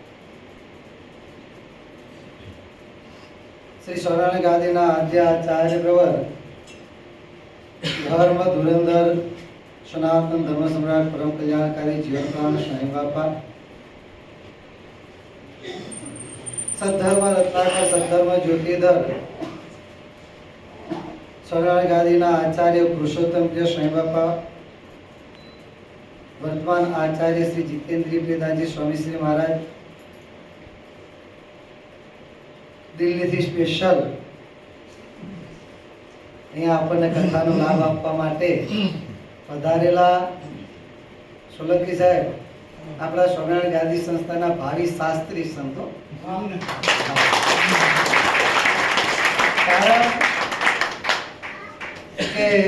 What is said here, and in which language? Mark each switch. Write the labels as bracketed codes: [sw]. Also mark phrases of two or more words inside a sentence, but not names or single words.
[gu] શ્રી સ્વર્ણાનંદ ગાદીના આદ્ય આચાર્ય પ્રવર ધર્મ ધુરંધર સનાતન ધર્મ સમ્રાટ પરમ કલ્યાણકારી જીવન પ્રાણ સ્વામી બાપા સદ્ધર્મ રત્નાકર સદ્ધર્મ જ્યોતિધર સ્વર્ણાનંદ ગાદીના આચાર્ય પુરુષોત્તમ પ્રિય સ્વામી બાપા વર્તમાન આચાર્ય શ્રી જિતેન્દ્ર પ્રિયદાસજી સ્વામી શ્રી મહારાજ દિલ્હી થી સ્પેશલ અહીંયા આપણને કથાનો લાભ આપવા માટે પધારેલા સોલંકી સાહેબ આપણા સ્વામિનારાયણ ગાદી સંસ્થાના ભાવિ શાસ્ત્રી સંતો કારણ કે